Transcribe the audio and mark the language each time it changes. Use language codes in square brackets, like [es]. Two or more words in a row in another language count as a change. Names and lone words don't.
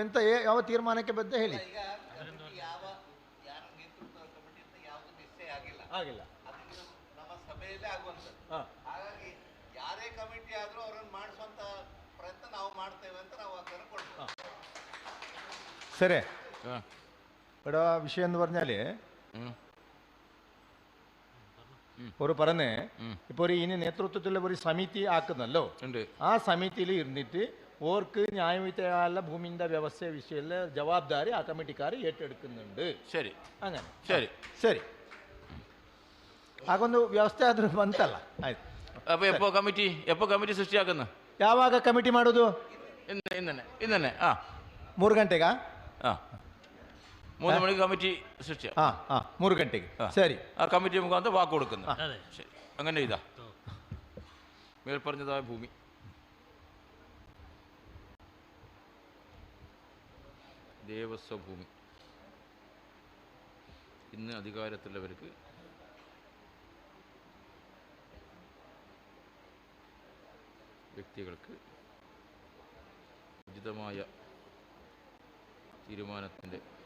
[kn] ಎಂತ ಯಾವ ತೀರ್ಮಾನಕ್ಕೆ ಬದ್ಧ ಹೇಳಿ. ಆಗಿಲ್ಲ ನಮ್ಮ ಸಭೆಯಲ್ಲೇ ಆಗುವಂಥದ್ದು. ಹಾಗಾಗಿ ಯಾರೇ ಕಮಿಟಿ ಆದರೂ ಅವರನ್ನು ಮಾಡಿಸುವಂತ ಪ್ರಯತ್ನ ನಾವು ಮಾಡ್ತೇವೆ ಅಂತ ನಾವು ಕರ್ಕೊಂಡು. [ml] ಸರಿ ഇവിടെ വിഷയം എന്ന് പറഞ്ഞാൽ ഒരു പറഞ്ഞ് ഇപ്പോൾ ഒരു ഇനി നേതൃത്വത്തിലുള്ള ഒരു സമിതി ആക്കുന്നല്ലോ, ആ സമിതിയിൽ ഇരുന്നിട്ട് ഓർക്ക് ന്യായവിധയുള്ള ഭൂമിന്റെ വ്യവസ്ഥ വിഷയത്തിൽ ജവാബ്ദാരി ആ കമ്മിറ്റിക്കാർ ഏറ്റെടുക്കുന്നുണ്ട്. ശരി, അങ്ങനെ ശരി [kn] ശരി ಆಗೊಂದು ವ್ಯವಸ್ಥೆ ಆದ್ರೂ ಬಂತಲ್ಲ. ಆಯ್ತು. [ml] അപ്പോൾ എപ്പോൾ കമ്മിറ്റി സൃഷ്ടിയാക്കുന്നു? [kn] ಯಾವಾಗ ಕಮಿಟಿ ಮಾಡೋದು? [ml] ഇന്നെ [kn] 3 ಗಂಟೆಗಾ? [ml] 3 മണിക്ക് കമ്മിറ്റി സൃഷ്ടിച്ച [kn] 3 ಗಂಟೆಗೆ. ಸರಿ, [ml] ആ കമ്മിറ്റി മുഖാന്തരം വാക്ക് കൊടുക്കുന്നു. ശരി, അങ്ങനെ ഇതാ മേൽപ്പറഞ്ഞതായ ഭൂമി ദേവസ്വ ഭൂമി ഇന്ന് അധികാരത്തിലുള്ളവർക്ക് വ്യക്തികൾക്ക് ഉചിതമായ തീരുമാനത്തിൻ്റെ